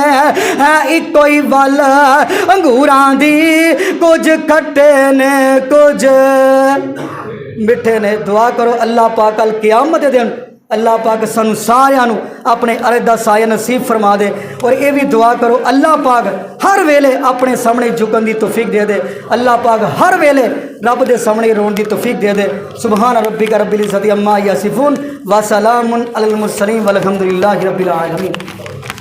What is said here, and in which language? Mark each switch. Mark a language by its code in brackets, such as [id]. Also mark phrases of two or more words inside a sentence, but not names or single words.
[pa] ہے اکو ہی ول انگوراں دی کجھ کھٹے نیں کجھ مٹھے نیں. دعا کرو اللہ پاک کل قیامت دے دن اللہ پاک سانوں ساریاں نوں اپنے عرش دا سایہ نصیب فرما دے. اور یہ بھی دعا کرو اللہ پاک ہر ویلے اپنے سامنے جھکن کی توفیق دے دے. اللہ پاک ہر ویلے رب دے سامنے رون کی توفیق دے دے. [ar] سبحان ربك رب العزة عما يصفون وسلام على المرسلين والحمد لله رب العالمين.